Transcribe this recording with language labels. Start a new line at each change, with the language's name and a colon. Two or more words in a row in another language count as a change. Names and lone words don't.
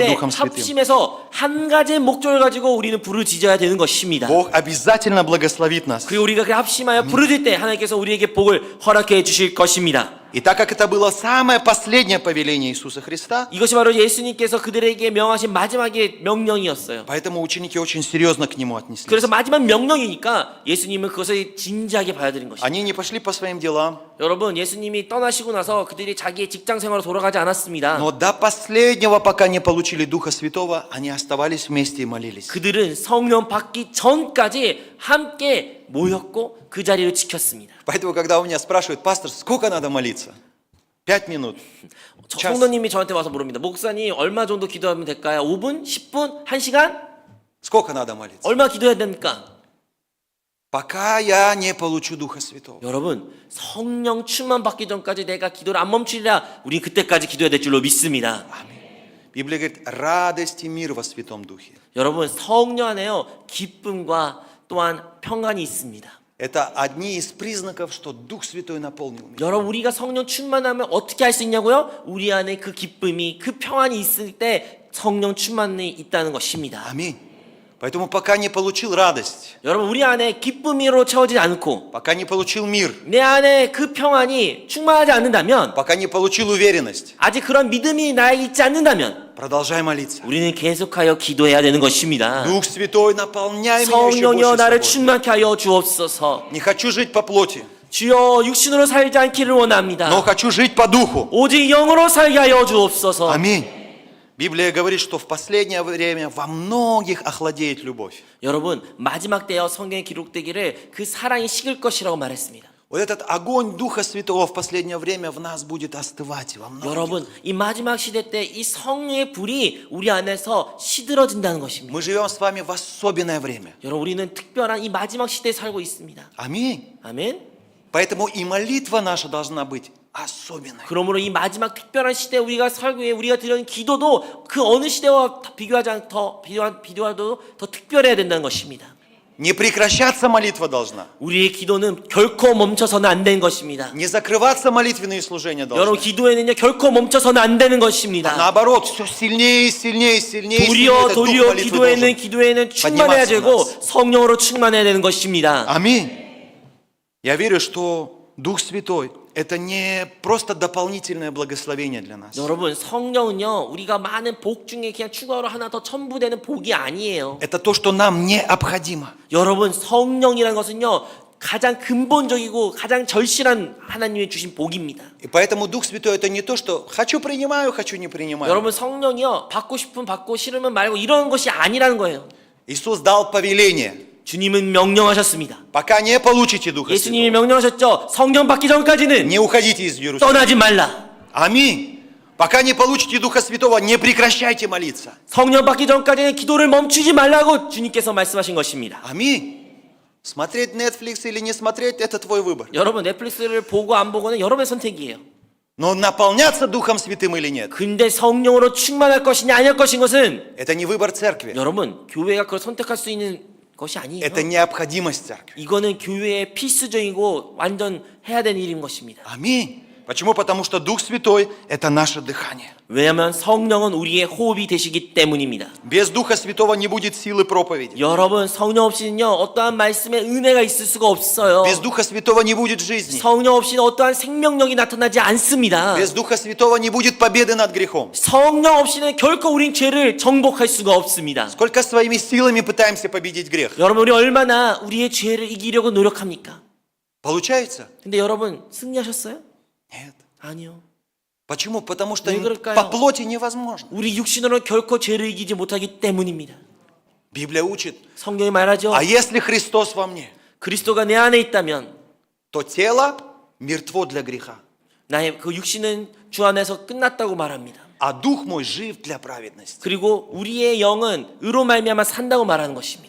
Korean: 때
Russian: Духом Святым,
Korean: 합심해서 한 가지의 목적을 가지고 우리는 불을 지져야 되는 것입니다.
Russian: Бог обязательно благословит нас.
Korean: 그리고 우리가 그 합심하여 부르짖을 때 하나님께서 우리에게 복을 허락해 주실 것입니다.
Russian: И так как это было самое последнее повеление Иисуса Христа,
Korean: 이것이 바로 예수님께서 그들에게 명하신 마지막의 명령이었어요.
Russian: поэтому ученики очень серьезно к нему отнеслись.
Korean: 그래서 마지막 명령이니까 예수님은 그것을 진지하게 받아들인 것입니다.
Russian: Они не пошли по своим делам,
Korean: 여러분 예수님이 떠나시고 나서 그들이 자기의 직장 생활로 돌아가지 않았습니다.
Russian: но до последнего, пока не получили Духа Святого, они оставались вместе и молились.
Korean: 그들은 성령 받기 전까지 함께 모였고 그 자리를 지켰습니다.
Russian: Поэтому, когда у меня спрашивают, пастор, сколько надо молиться? 5 минут. час.
Korean: 성도님이 저한테 와서 물습니다. 목사님 얼마 정도 기도하면 될까요? 5분? 10분? 1시간?
Russian: Сколько надо молиться?
Korean: 얼마 기도해야 됩니까?
Russian: Пока я не получу Духа Святого.
Korean: 여러분 성령 충만 받기 전까지 내가 기도를 안 멈추리라 우리 그때까지 기도해야 될 줄로 믿습니다.
Russian: Библия говорит, радость и мир во Святом Духе.
Korean: 여러분 성령 안에요 기쁨과 또한 평안이 있습니다.
Russian: Это одни из признаков, что Дух Святой наполнил меня.
Korean: 여러분 우리가 성령 충만하면 어떻게 할 수 있냐고요? 우리 안에 그 기쁨이 그 평안이 있을 때 성령 충만이 있다는 것입니다.
Russian: Аминь. Поэтому пока не получил радость,
Korean: 여러분 우리 안에 기쁨으로 채워지지 않고
Russian: пока не получил мир,
Korean: 내 안에 그 평안이 충만하지 않는다면
Russian: пока не получил уверенность,
Korean: 아직 그런 믿음이 나에 있지 않는다면
Russian: продолжай молиться.
Korean: 우리는 계속하여 기도해야 되는 것입니다.
Russian: Дух Святой, наполняй меня еще
Korean: 성령이여
Russian: больше
Korean: 나를
Russian: собой.
Korean: 충만케 하여 주옵소서.
Russian: Не хочу жить по плоти.
Korean: 주여 육신으로 살지 않기를 원합니다.
Russian: но хочу жить по духу.
Korean: 오직 영으로 살게 하여 주옵소서.
Russian: Аминь. Библия говорит, что в последнее время во многих охладеет любовь.
Korean: 여러분 마지막 때여 성경에 기록되기를 그 사랑이 식을 것이라고 말했습니다.
Russian: Вот этот огонь Духа Святого в последнее время в нас будет остывать во многих.
Korean: 여러분 이 마지막 시대 때 이 성령의 불이 우리 안에서 시들어진다는 것입니다.
Russian: Мы живем с вами в особенное время.
Korean: 여러분 우리는 특별한 이 마지막 시대에 살고 있습니다.
Russian: Аминь.
Korean: 아멘.
Russian: Поэтому и молитва наша должна быть особенной.
Korean: 그러므로 이 마지막 특별한 시대에 우리가 살고 있는 우리가 드리는 기도도 그 어느 시대와 비교하지 않 비교하도 더 특별해야 된다는 것입니다.
Russian: Не прекращаться молитва должна.
Korean: 우리의 기도는 결코 멈춰서는 안 되는 것입니다.
Russian: Не закрываться молитвенные служения
Korean: 여러분
Russian: должны.
Korean: 기도에는요 결코 멈춰서는 안 되는
Russian: А
Korean: 것입니다.
Russian: наоборот, все сильнее, сильнее, сильнее. Этот дух
Korean: 도리어
Russian: молитвы
Korean: 기도에는
Russian: должен
Korean: 충만해야
Russian: подниматься в
Korean: 되고
Russian: нас.
Korean: 성령으로 충만해야 되는 것입니다.
Russian: Аминь. Я верю, что Дух Святой – это не просто дополнительное благословение для нас.
Korean: 여러분 성령은요 우리가 많은 복 중에 그냥 추가로 하나 더 첨부되는 복이 아니에요.
Russian: Это то, что нам необходимо.
Korean: 여러분 성령이라는 것은요 가장 근본적이고 가장 절실한 하나님이 주신 복입니다.
Russian: И поэтому Дух Святой – это не то, что хочу принимаю, хочу не принимаю.
Korean: 여러분 성령이요 받고 싶으면 받고 싫으면 말고 이런 것이 아니라는 거예요.
Russian: Иисус дал повеление.
Korean: 주님은 명령하셨습니다.
Russian: Пока не получите Духа
Korean: 예수님이
Russian: Святого,
Korean: 명령하셨죠. 성령 받기 전까지는
Russian: не уходите из Иерусалима.
Korean: 떠나지 말라.
Russian: Аминь. Пока не получите Духа Святого, не прекращайте молиться.
Korean: 성령 받기 전까지는 기도를 멈추지 말라고 주님께서 말씀하신 것입니다.
Russian: Аминь. Смотреть Netflix или не смотреть – это твой выбор.
Korean: 여러분 넷플릭스를 보고 안 보고는 여러분의 선택이에요.
Russian: Но наполняться Духом Святым или нет
Korean: 근데 성령으로 충만할 것이냐 아닐 것인 것은 –
Russian: это не выбор церкви.
Korean: 여러분 교회가 그걸 선택할 수 있는 것이 아니에요.
Russian: Это необходимость церкви.
Korean: 이거는 교회의 필수적이고 완전 해야 되는 일인 것입니다.
Russian: Аминь. Почему? Потому что Дух Святой – это наше дыхание.
Korean: 왜냐하면 성령은 우리의 호흡이 되시기 때문입니다.
Russian: Без Духа Святого не будет силы проповеди.
Korean: 여러분 성령 없이는요 어떠한 말씀에 은혜가 있을 수가 없어요.
Russian: Без Духа Святого не будет жизни.
Korean: 성령 없이는 어떠한 생명력이 나타나지 않습니다.
Russian: Без Духа Святого не будет победы над грехом.
Korean: 성령 없이는 결코 우린 죄를 정복할 수가 없습니다.
Russian: Сколько своими силами пытаемся победить грех?
Korean: 여러분 우리 얼마나 우리의 죄를 이기려고 노력합니까?
Russian: Получается?
Korean: 근데 여러분 승리하셨어요?
Russian: Нет.
Korean: 아니요.
Russian: Почему? Потому что
Korean: 왜 그럴까요?
Russian: по плоти невозможно.
Korean: 우리 육신으로는 결코 죄를 이기지 못하기 때문입니다.
Russian: Библия учит,
Korean: 성경이 말하죠.
Russian: а если Христос во мне,
Korean: 그리스도가 내 안에 있다면
Russian: то тело мертво для греха,
Korean: 나의 그 육신은 주 안에서 끝났다고 말합니다.
Russian: а дух мой жив для праведности.
Korean: 그리고 우리의 영은 의로 말미암아 산다고 말하는 것입니다.